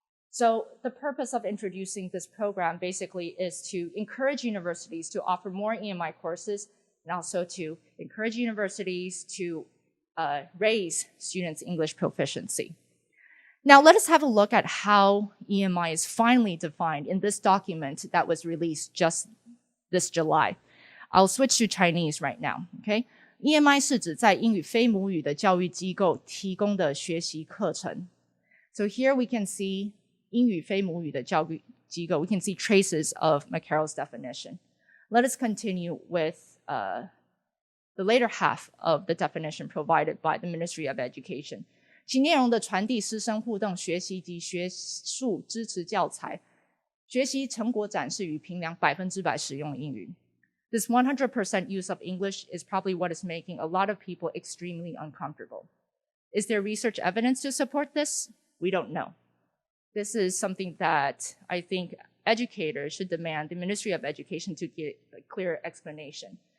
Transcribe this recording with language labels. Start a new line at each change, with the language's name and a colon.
English: So the purpose of introducing this program basically is to encourage universities to offer more EMI courses and also to encourage universities to raise students' English proficiency. Now let us have a look at how EMI is finally defined in this document that was released just this July. I'll switch to Chinese right now, okay?
Chinese: EMI 是指在英语非母语的教育机构提供的学习课程.
English: So here we can see
Chinese: 英语非母语的教育机构.
English: We can see traces of McCarroll's definition. Let us continue with the later half of the definition provided by the Ministry of Education.
Chinese: 其内容的传递、师生互动、学习及学术支持教材、学习成果展示与评量100%使用英语.
English: This 100% use of English is probably what is making a lot of people extremely uncomfortable. Is there research evidence to support this? We don't know. This is something that I think educators should demand the Ministry of Education to give a clear explanation.